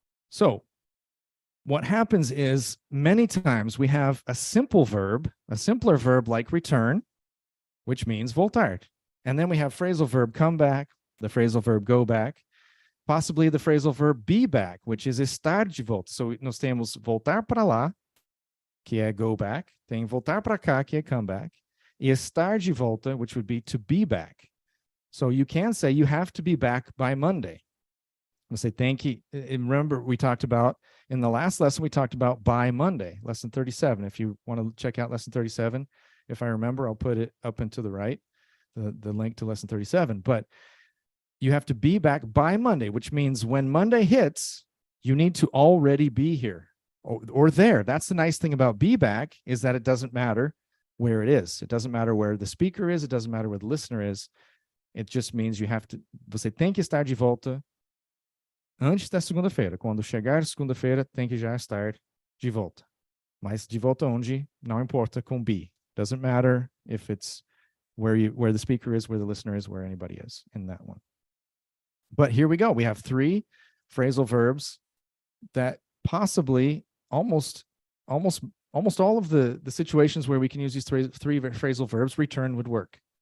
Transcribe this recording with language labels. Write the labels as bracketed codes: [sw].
[en] So what happens is many times we have a simpler verb like return, which means voltar. And then we have phrasal verb come back, the phrasal verb go back, possibly the phrasal verb be back, which is [pt] estar de volta. So nós temos voltar para lá, que é go back, tem voltar para cá, que é come back, e estar de volta, [en] which would be to be back. So you can say you have to be back by Monday. We'll say thank you. And remember, we talked about, in the last lesson, we talked about by Monday, lesson 37. If you want to check out lesson 37, if I remember, I'll put it up and to the right, the link to lesson 37. But you have to be back by Monday, which means when Monday hits, you need to already be here or there. That's the nice thing about be back, is that it doesn't matter where it is. It doesn't matter where the speaker is. It doesn't matter where the listener is. It just means you have to, [pt] você tem que estar de volta antes da segunda-feira. Quando chegar segunda-feira, tem que já estar de volta. Mas de volta onde? Não importa com be. [en] Doesn't matter if it's where the speaker is, where the listener is, where anybody is in that one. But here we go. We have three phrasal verbs that possibly almost all of the situations where we can use these three phrasal verbs, return would work.